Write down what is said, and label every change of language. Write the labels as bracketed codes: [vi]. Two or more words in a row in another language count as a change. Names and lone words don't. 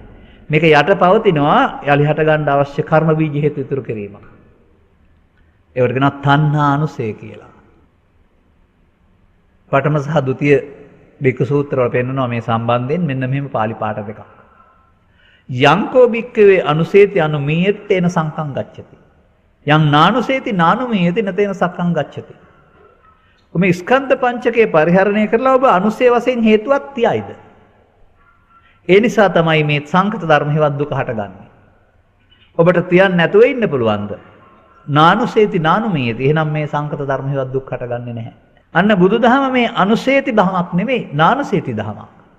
[si] මේක යට පවතිනවා යලි හට ගන්න අවශ්‍ය කර්ම බීජ හේතු ඉතුරු කිරීමක්. ඒවට කියනවා තණ්හානුසය කියලා. පඨම සහ ဒုတိ ය බික්ක සූත්‍රවල පෙන්නනවා මේ සම්බන්ධයෙන් මෙන්න මෙහෙම පාළි පාඨ දෙකක්. [pi] යංකෝ බික්කවේ අනුසේති අනුමීයත්තේන සංකං ගච්ඡති. යං නානුසේති නානුමීයති නතේන සංකං ගච්ඡති. [si] මේ ස්කන්ධ පංචකය පරිහරණය කරලා ඔබ අනුසය වශයෙන් හේතුවක් තියයිද? ඒ නිසා තමයි මේ සංකත ධර්ම හේවත් දුක හටගන්නේ. ඔබට තියන්න නැතුව ඉන්න පුළුවන්ද? [pi] නානුසේති නානුමීයති. [si] එහෙනම් මේ සංකත ධර්ම හේවත් දුක් හටගන්නේ නැහැ. අන්න බුදුදහම මේ අනුසේති දහමක් නෙමෙයි නානුසේති දහමක්.